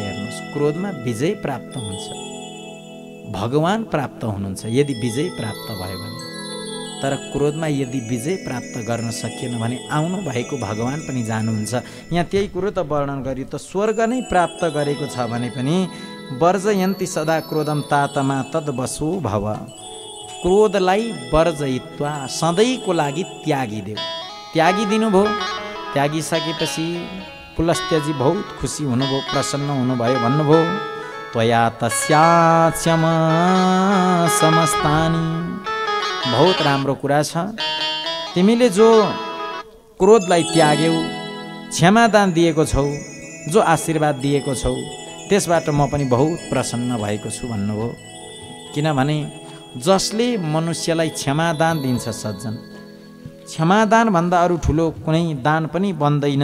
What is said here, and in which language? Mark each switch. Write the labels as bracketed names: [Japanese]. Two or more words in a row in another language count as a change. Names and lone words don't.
[Nepali] हेर्नुहोस्, क्रोधमा विजय प्राप्त हुन्छ, भगवान प्राप्त हुनुहुन्छ यदि विजय प्राप्त भयो भने। तर क्रोधमा यदि विजय प्राप्त गर्न सकिएन भने आउनु भएको भगवान पनि जानुहुन्छ। यहाँ त्यही कुरो त वर्णन गरियो त, स्वर्ग नै प्राप्त गरेको छ भने पनि [Sanskrit] वर्जयन्ति सदा क्रोधम तातमा तद्वसो भव। [Nepali] क्रोधलाई वर्जयित्वा, सधैँको लागि त्यागिदेऊ। त्यागिदिनु भयो। त्यागिसकेपछि पुलस्त्यजी बहुत खुसी हुनुभयो, प्रसन्न हुनुभयो, भन्नुभयो [Sanskrit] त्वया तस्याच्यम समस्तानि। [Nepali] बहुत राम्रो कुरा छ। तिमीले जो क्रोधलाई त्याग्यौ, क्षमादान दिएको छौ, जो आशीर्वाद दिएको छौ, त्यसबाट म पनि बहुत प्रसन्न भएको छु भन्नुभयो। किनभने जसले मनुष्यलाई क्षमादान दिन्छ सज्जन, क्षमादान भन्दा अरू ठुलो कुनै दान पनि बन्दैन।